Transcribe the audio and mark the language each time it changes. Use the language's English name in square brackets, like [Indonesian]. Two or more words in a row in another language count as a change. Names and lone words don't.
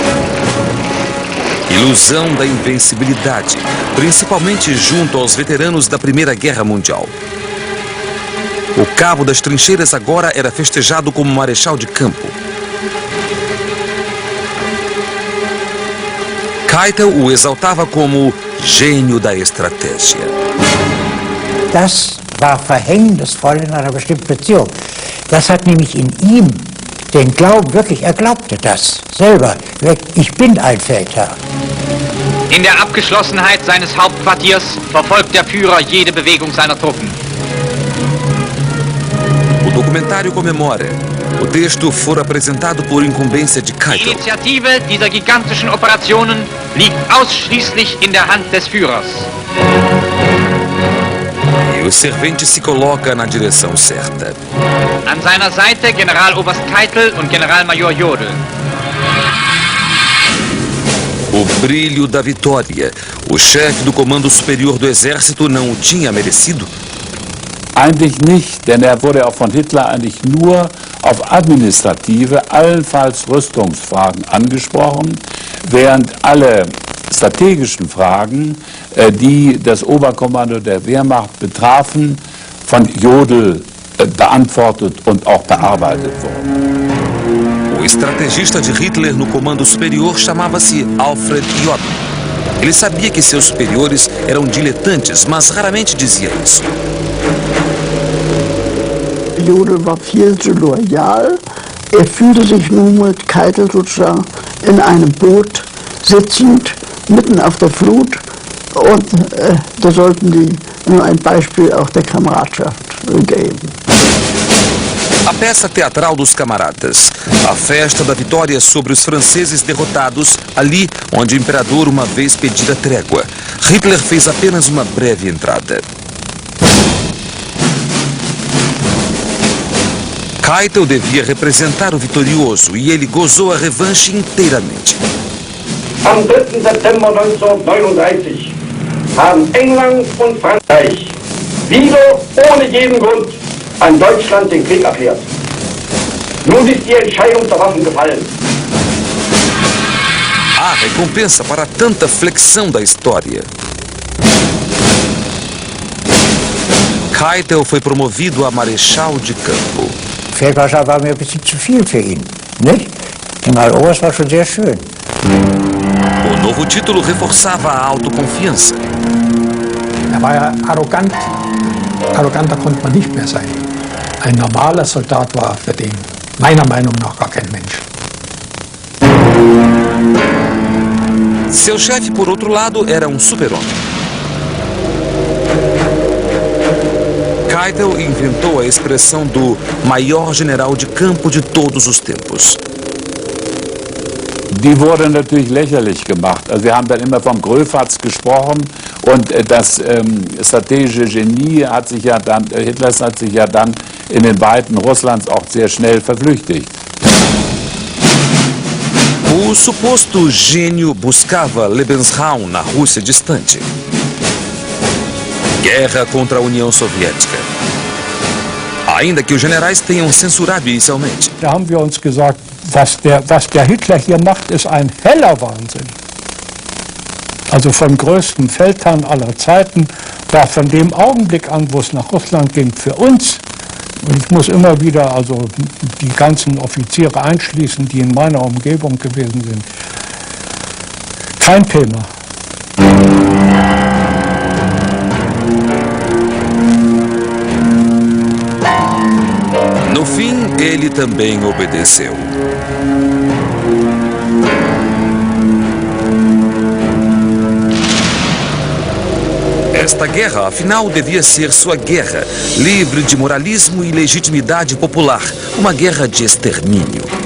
[Portuguese] Ilusão da invencibilidade, principalmente junto aos veteranos da Primeira Guerra Mundial. O cabo das trincheiras agora era festejado como marechal de campo. Keitel o exaltava como gênio da estratégia. [German] Das war verhängnisvoll in einer bestimmten Beziehung. Das hat nämlich in ihm den Glauben, wirklich, er glaubte das selber. Ich bin ein Feldherr. In der Abgeschlossenheit seines Hauptquartiers verfolgt der Führer jede Bewegung seiner Truppen. [Portuguese] O documentário comemora. O texto for apresentado por incumbência de [German] Die Keitel. Initiative dieser gigantischen Operationen liegt ausschließlich in der Hand des Führers. [Portuguese] E o servente se coloca na direção certa. [German] An seiner Seite Generaloberst Keitel und Generalmajor Jodl. [Portuguese] O brilho da vitória. O chefe do Comando Superior do Exército não o tinha merecido? [German] Eigentlich nicht, denn er wurde auch von Hitler eigentlich nur auf administrative, allenfalls Rüstungsfragen angesprochen, während alle strategischen Fragen, die das Oberkommando der Wehrmacht betrafen, von Jodl beantwortet und auch bearbeitet wurden. [Portuguese] O estrategista de Hitler no Comando Superior chamava-se Alfred Jodl. Ele sabia que seus superiores eram diletantes, mas raramente dizia isso. [German] Jodl war viel zu loyal. Er fühlte sich nun mit Keitel sozusagen in einem Boot sitzend, mitten auf der Flut. Und da sollten die nur ein Beispiel auch der Kameradschaft geben. [Portuguese] A peça teatral dos camaradas. A festa da vitória sobre os franceses derrotados, ali onde o imperador uma vez pedira trégua. Hitler fez apenas uma breve entrada. Keitel devia representar o vitorioso e ele gozou a revanche inteiramente. [German] Am 3. September 1939 haben England und Frankreich wieder ohne jeden Grund an Deutschland den Krieg erklärt. Nun ist die Entscheidung der Waffen gefallen. [Portuguese] Há recompensa para tanta flexão da história. Keitel foi promovido a marechal de campo. [German] Feldmarschall war mir ein bisschen zu viel für ihn, nicht? Generaloberst war schon sehr schön. [Portuguese] O novo título reforçava a autoconfiança. [German] Er war ja arrogant. Arroganter konnte man nicht mehr sein. Ein normaler Soldat war für den meiner Meinung nach gar kein Mensch. [Portuguese] Seu chefe, por outro lado, era um super-homem. Keitel inventou a expressão do maior general de campo de todos os tempos. [German] Die wurde natürlich lächerlich gemacht. Also wir haben dann immer vom Gröfatz gesprochen und das strategische Genie hat sich ja dann, Hitlers hat sich ja dann in den Weiten Russlands auch sehr schnell verflüchtigt. [Portuguese] O suposto gênio buscava Lebensraum na Rússia distante. Guerra contra a União Soviética. Ainda que os generais tenham censurado inicialmente. [German] Da haben wir uns gesagt, was der Hitler hier macht, ist ein heller Wahnsinn. Also vom größten Feldherrn aller Zeiten war von dem Augenblick an, wo es nach Russland ging, für uns, und ich muss immer wieder also die ganzen Offiziere einschließen, die in meiner Umgebung gewesen sind, kein Thema. [Portuguese] No fim, ele também obedeceu. Esta guerra, afinal, devia ser sua guerra, livre de moralismo e legitimidade popular, uma guerra de extermínio.